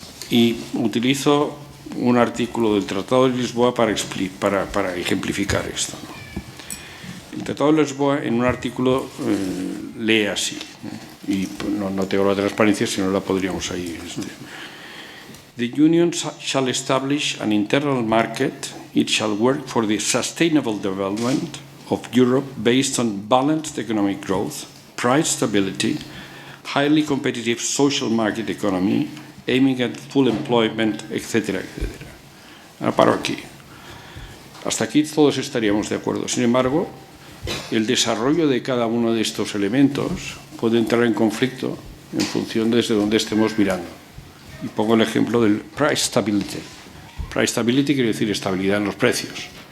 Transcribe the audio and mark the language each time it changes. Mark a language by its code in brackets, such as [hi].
[es] Y utilizo un artículo del Tratado de Lisboa para ejemplificar esto, ¿no? El Tratado de Lisboa, en un artículo, lee así, y no tengo la transparencia, si no la podríamos ahí. [en] The Union shall establish an internal market. It shall work for the sustainable development of Europe based on balanced economic growth, price stability, highly competitive social market economy, aiming at full employment, [es] etcétera, etcétera. Ahora paro aquí. Hasta aquí todos estaríamos de acuerdo. Sin embargo, el desarrollo de cada uno de estos elementos puede entrar en conflicto en función desde donde estemos mirando. Y pongo el ejemplo del price stability. Price stability quiere decir estabilidad en los precios.